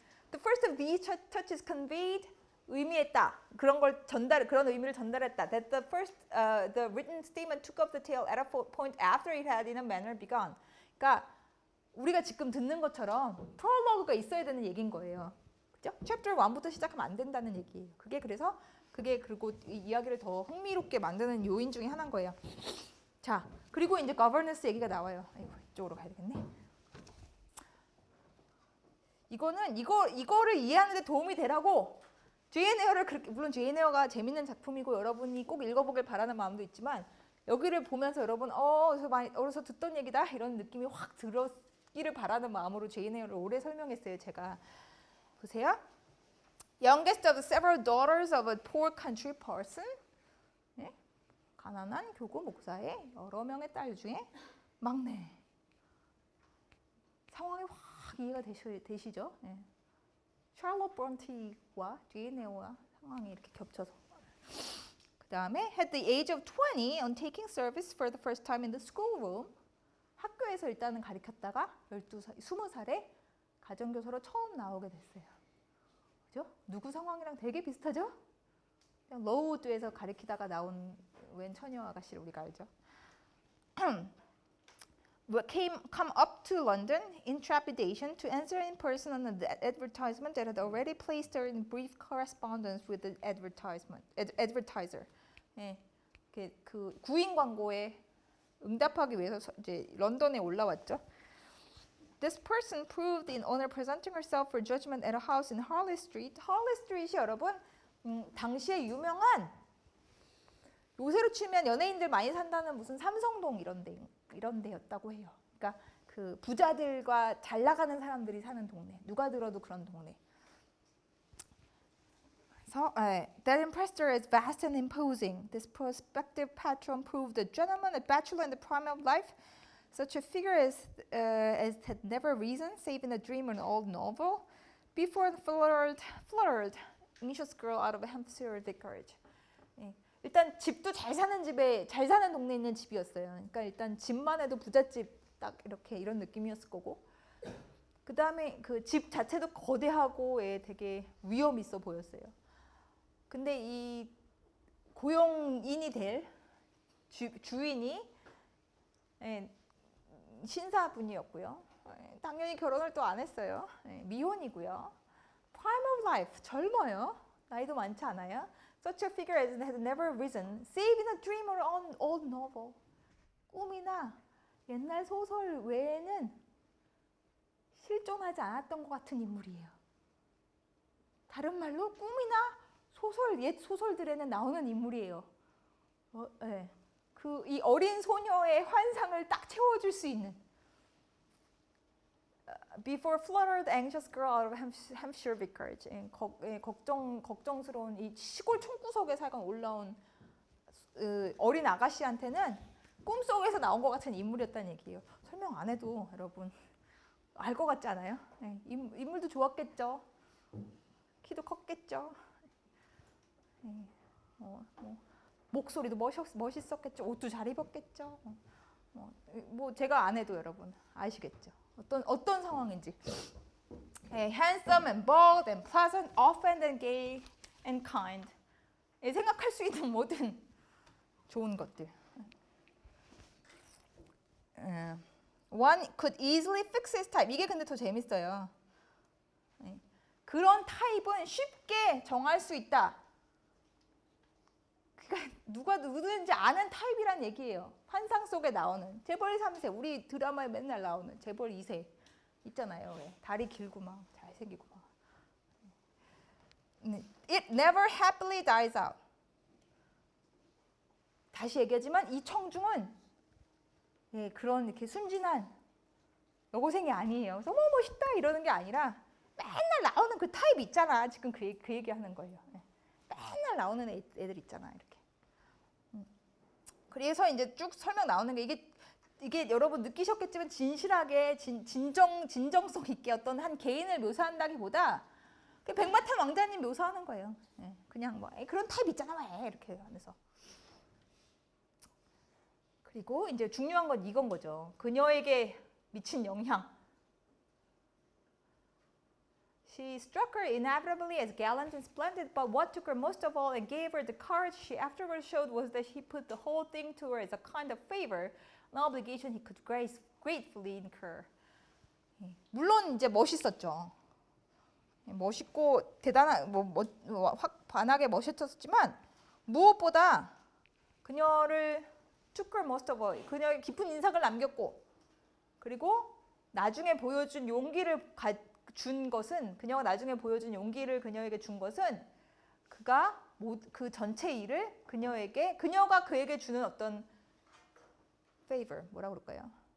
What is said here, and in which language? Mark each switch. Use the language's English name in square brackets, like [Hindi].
[English] The first of these touches conveyed [Korean] 의미했다. 그런 의미를 전달했다. [English] That the written statement took up the tale at a point after it had in a manner begun. [Korean] 그러니까 우리가 지금 듣는 것처럼 프롤로그가 있어야 되는 얘기인 거예요. 그죠? 챕터 1부터 시작하면 안 된다는 얘기예요. 그리고 이 이야기를 더 흥미롭게 만드는 요인 중에 하나인 거예요. 자, 그리고 이제 governance 얘기가 나와요. 아이고, 이쪽으로 가야 되겠네. 이거를 이해하는 데 도움이 되라고 제인 에어를 그렇게, 물론 제인 에어가 재밌는 작품이고 여러분이 꼭 읽어보길 바라는 마음도 있지만 여기를 보면서 여러분 어디서 듣던 얘기다 이런 느낌이 확 들었기를 바라는 마음으로 제인 에어를 오래 설명했어요. 제가 보세요. [English] Youngest of several daughters of a poor country parson. [Korean] 네? 가난한 교구 목사의 여러 명의 딸 중에 막내. 상황이 확 이해가 되시죠? 네. 샬롯 브론티와 제인 에어와 상황이 이렇게 겹쳐서. 그 다음에 [English] at the age of 20 on taking service for the first time in the schoolroom. [Korean] 학교에서 일단은 가르쳤다가 20살에 가정교사로 처음 나오게 됐어요. 그죠? 누구 상황이랑 되게 비슷하죠? 그냥 로우드에서 가르치다가 나온 웬 처녀 아가씨를 우리가 알죠. [English] come up to London in trepidation to answer in person on an advertisement that had already placed her in brief correspondence with the advertiser. [Korean] 예, 그 구인 광고에 응답하기 위해서 이제 런던에 올라왔죠. [English] This person proved in honor presenting herself for judgment at a house in Harley Street. [Korean] Harley Street이 여러분 당시에 유명한 요새로 치면 연예인들 많이 산다는 무슨 삼성동 이런 데였다고 해요. 그러니까 그 부자들과 잘 나가는 사람들이 사는 동네. 누가 들어도 그런 동네. [English] So, that impressed her as vast and imposing. This prospective patron proved a gentleman, a bachelor in the prime of life. Such a figure as had never risen, save in a dream or an old novel, before the fluttered, anxious girl out of a Hampshire vicarage. [Korean] 예. 일단 집도 잘 사는 동네에 있는 집이었어요. 그러니까 일단 집만 해도 부잣집 딱 이런 느낌이었을 거고. 그 다음에 그 집 자체도 거대하고 되게 위험 있어 보였어요. 근데 이 고용인이 될 주인이 신사분이었고요. 당연히 결혼을 또 안 했어요. 미혼이고요. [English] Prime of life, [Korean] 젊어요. 나이도 많지 않아요. [English] Such a figure as had never risen, save in a dream or an old novel. [Korean] 꿈이나 옛날 소설 외에는 실존하지 않았던 것 같은 인물이에요. 다른 말로 꿈이나 옛 소설들에는 나오는 인물이에요. 네. 이 어린 소녀의 환상을 딱 채워줄 수 있는. [English] Before fluttered anxious girl out of Hampshire vicarage. [Korean] 걱정스러운 이 시골 촌구석에 살건 올라온 어린 아가씨한테는 꿈속에서 나온 것 같은 인물이었다는 얘기예요. 설명 안 해도 여러분 알 것 같지 않아요? 네, 인물도 좋았겠죠. 키도 컸겠죠. 네, 목소리도 멋있었겠죠. 옷도 잘 입었겠죠. 뭐 제가 안 해도 여러분 아시겠죠. 어떤 상황인지. [English] Handsome and bold and pleasant, often and gay and kind. [Korean] 생각할 수 있는 모든 좋은 것들. [English] One could easily fix his type. [Korean] 이게 근데 더 재밌어요. 그런 타입은 쉽게 정할 수 있다. 그러니까 누구든지 아는 타입이란 얘기예요. 환상 속에 나오는 재벌 3세, 우리 드라마에 맨날 나오는 재벌 2세 있잖아요. 왜? 다리 길고 막 잘생기고 막. [English] It never happily dies out. [Korean] 다시 얘기하지만 이 청중은 그런 이렇게 순진한 여고생이 아니에요. 그래서 멋있다 이러는 게 아니라 맨날 나오는 그 타입 있잖아. 지금 그 얘기하는 거예요. 맨날 나오는 애들 있잖아. 이렇게. 그래서 이제 쭉 설명 나오는 게 이게 여러분 느끼셨겠지만 진실하게 진정성 있게 어떤 한 개인을 묘사한다기보다 백마탄 왕자님 묘사하는 거예요. 그냥 뭐 그런 타입 있잖아 왜 이렇게 하면서. 그리고 이제 중요한 건 이건 거죠. 그녀에게 미친 영향. [English] She struck her inevitably as gallant and splendid, but what took her most of all and gave her the courage she afterwards showed was that he put the whole thing to her as a kind of favor, an obligation he could gratefully incur. [Korean] 물론 이제 멋있었죠. 멋있고 대단한 확 반하게 멋있었지만 무엇보다 그녀를 [English] took her most of all, [Korean] 그녀의 깊은 인상을 남겼고 그리고 나중에 보여준 용기를 준 것은 그녀가 나중에 보여준 용기를 그녀에게 준 것은 그가 그 전체 일을 그녀가 그에게 주는 어떤 favor 뭐라고 그럴까요?